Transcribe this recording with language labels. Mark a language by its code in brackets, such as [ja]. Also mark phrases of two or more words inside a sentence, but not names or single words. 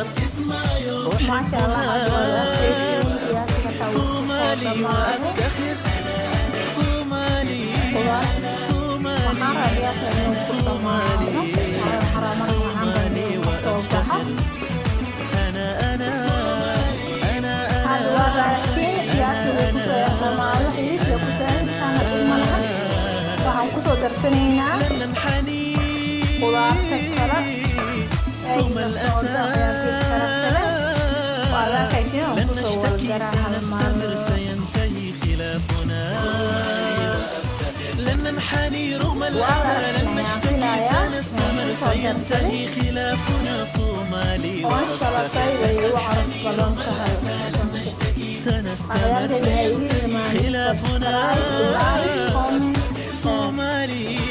[ar] ما شاء الله صومالي وأفتخر صومالي صومالي صومالي صومالي وأفتخر أنا [so] waxaan ku soo darsanaynaa qudaarta kale [ar] لن نشتكي سنستمر سينتهي خلافنا لن ننحني رغم الأسى لن نشتكي سنستمر سينتهي خلافنا صومالي سنستمر خلافنا صومالي